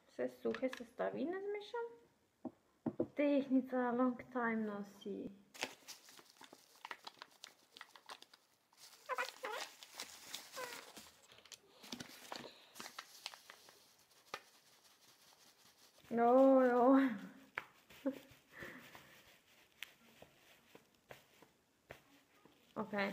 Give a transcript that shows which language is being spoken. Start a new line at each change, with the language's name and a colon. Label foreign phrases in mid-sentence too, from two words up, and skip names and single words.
Slovenian: vse suhe sestavine zmešam. Tehtnica,
English: long time no see.
Slovenian: Joj. Ok.